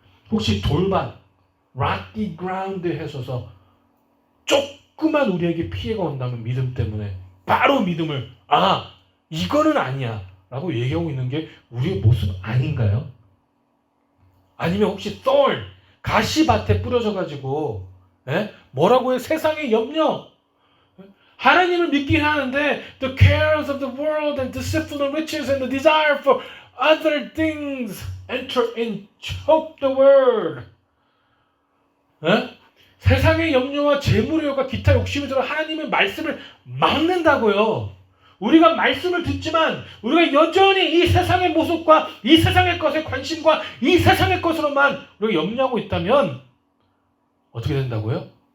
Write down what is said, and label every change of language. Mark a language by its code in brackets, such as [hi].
[ko] 혹시 돌밭, rocky ground에 서서 조그만 우리에게 피해가 온다면 믿음 때문에 바로 믿음을 이거는 아니야 라고 얘기하고 있는 게 우리의 모습 아닌가요? 아니면 혹시 thorn, 가시밭에 뿌려져가지고 뭐라고 해? 세상의 염려 하나님을 믿긴 하는데 [en] the cares of the world and deceitful riches and the desire for other things enter and choke the word. [ko] 세상의 염려와 재물의 욕과 기타 욕심이 들어 하나님의 말씀을 막는다고요. 우리가 말씀을 듣지만 우리가 여전히 이 세상의 모습과 이 세상의 것에 관심과 이 세상의 것으로만 우리가 염려하고 있다면 어떻게 된다고요?